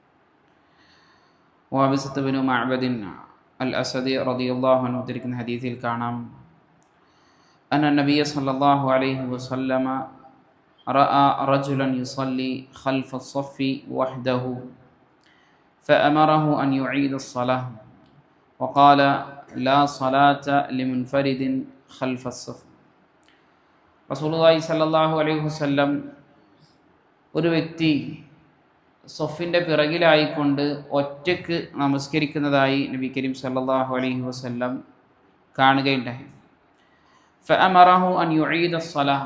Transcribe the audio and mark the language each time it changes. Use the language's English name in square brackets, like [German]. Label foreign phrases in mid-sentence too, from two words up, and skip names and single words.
[Arabic] وابسة بن معبد الأسدي رضي الله عنه ذكر حديث الكلام أن النبي صلى الله عليه وسلم رأى رجلا يصلي خلف الصف وحده فأمره أن يعيد الصلاة وقال لا صلاة لمنفرد خلف الصف. رسول الله صلى الله عليه وسلم [Malayalam] ഒരു വ്യക്തി സൊഫിൻ്റെ പിറകിലായിക്കൊണ്ട് ഒറ്റയ്ക്ക് നമസ്കരിക്കുന്നതായി [Arabic] نبي كريم صلى الله عليه وسلم [Malayalam] കാണുകയുണ്ടായി. [Arabic] فأمره أن يعيد الصلاة.